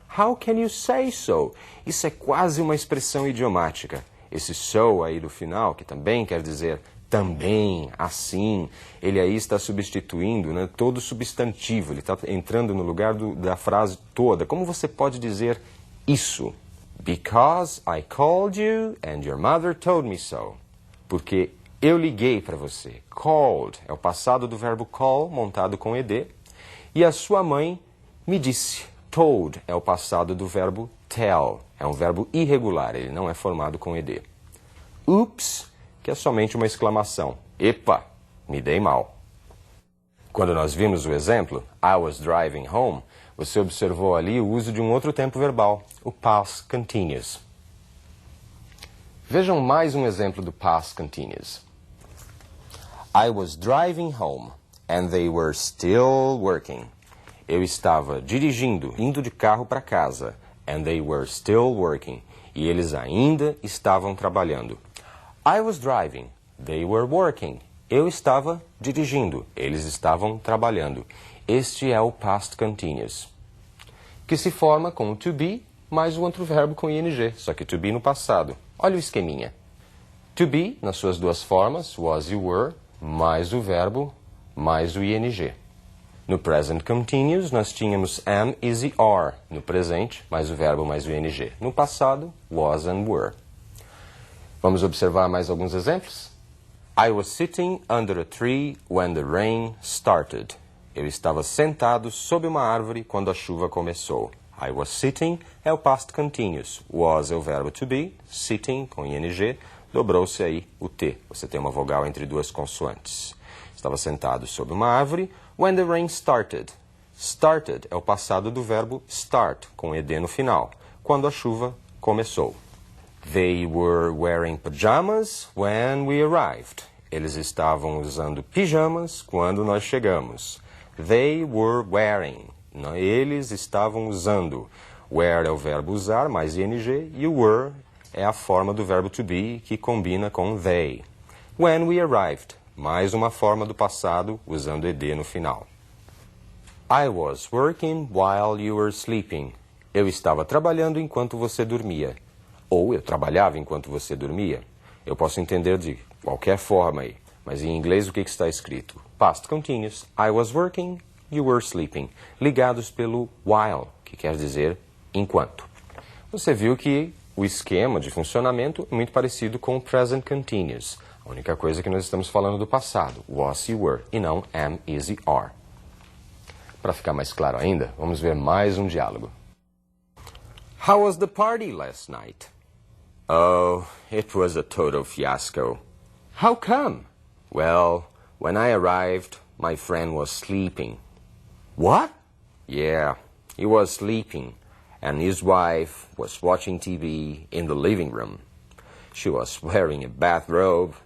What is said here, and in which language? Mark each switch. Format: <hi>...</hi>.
<pt>How can you say so? Isso é quase uma expressão idiomática. Esse so aí do final, que também quer dizer também, assim, ele aí está substituindo, né, todo substantivo, ele está entrando no lugar da frase toda. Como você pode dizer isso?</pt> <en>Because I called you and your mother told me so.</en> <pt>Porque eu liguei para você. Called é o passado do verbo call, montado com ed. E a sua mãe me disse. Told é o passado do verbo tell. É um verbo irregular, ele não é formado com ed. Oops, que é somente uma exclamação. Epa, me dei mal. Quando nós vimos o exemplo, I was driving home, você observou ali o uso de um outro tempo verbal, o past continuous. Vejam mais um exemplo do past continuous.</pt> <en>I was driving home and they were still working.</en> <pt>Eu estava dirigindo, indo de carro para casa.</pt> <en>And they were still working.</en> <pt>E eles ainda estavam trabalhando. I was driving. They were working. Eu estava dirigindo. Eles estavam trabalhando. Este é o past continuous, que se forma com o to be mais o outro verbo com ing, só que to be no passado. Olha o esqueminha. To be, nas suas duas formas, was e were, mais o verbo, mais o ing. No present continuous, nós tínhamos am, is e are. No presente, mais o verbo, mais o ing. No passado, was and were. Vamos observar mais alguns exemplos?</pt> <en>I was sitting under a tree when the rain started.</en> <pt>Eu estava sentado sob uma árvore quando a chuva começou. I was sitting é o past continuous. Was é o verbo to be. Sitting, com ing, dobrou-se aí o T. Você tem uma vogal entre duas consoantes. Estava sentado sob uma árvore when the rain started. Started é o passado do verbo start, com ed no final, quando a chuva começou.</pt> <en>They were wearing pajamas when we arrived.</en> <pt>Eles estavam usando pijamas quando nós chegamos. They were wearing. Eles estavam usando. Wear é o verbo usar, mais ing, e o were é a forma do verbo to be, que combina com they. When we arrived, mais uma forma do passado, usando ed no final.</pt> <en>I was working while you were sleeping.</en> <pt>Eu estava trabalhando enquanto você dormia. Ou eu trabalhava enquanto você dormia. Eu posso entender de qualquer forma aí, mas em inglês o que está escrito?</pt> <en>Past continuous. I was working, you were sleeping.</en> <pt>Ligados pelo while, que quer dizer enquanto. Você viu que o esquema de funcionamento é muito parecido com o present continuous. A única coisa é que nós estamos falando do passado, was e were, e não am, is e are. Para ficar mais claro ainda, vamos ver mais um diálogo.</pt> <en>How was the party last night? Oh, it was a total fiasco. How come? Well, when I arrived, my friend was sleeping. What? Yeah, he was sleeping, and his wife was watching TV in the living room. She was wearing a bathrobe</en>